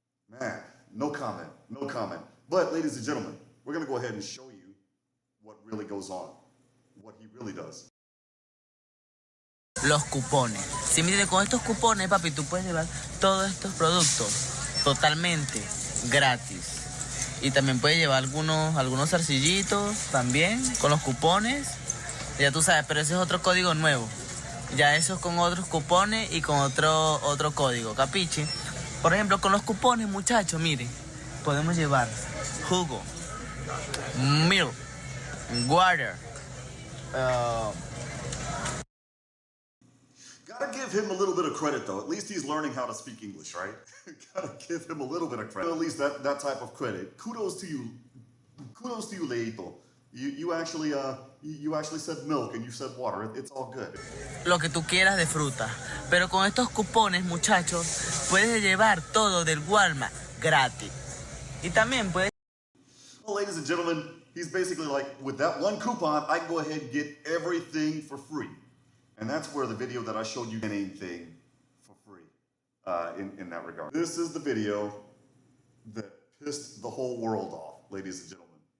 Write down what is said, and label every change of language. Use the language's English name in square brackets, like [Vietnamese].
[English] Man, no comment, no comment. But ladies and gentlemen, we're gonna go ahead and show you what really goes on, what he really does. [Spanish] Los cupones. Si miren, con estos cupones, papi, tú puedes llevar todos estos productos totalmente gratis. Y también puedes llevar algunos zarcillitos también con los cupones. Ya tú sabes, pero ese es otro código nuevo. Ya eso es con otros cupones y con otro código, ¿capiche? Por ejemplo, con los cupones, muchachos, miren, podemos llevar jugo, [English] milk, water. Gotta give him a little bit of credit, though. At least he's learning how to speak English, right? Gotta give him a little bit of credit. At least that type of credit. Kudos to you. Kudos to you, Leito. You actually said milk and you said water. It's all good. [Spanish] Lo que tú quieras de fruta. Pero con estos cupones, muchachos, puedes llevar todo del Walmart gratis. Y también puedes... [English] Well, ladies and gentlemen, he's basically like, with that one coupon, I can go ahead and get everything for free. And that's where the video that I showed you anything for free in that regard. This is the video that pissed the whole world off, ladies and gentlemen.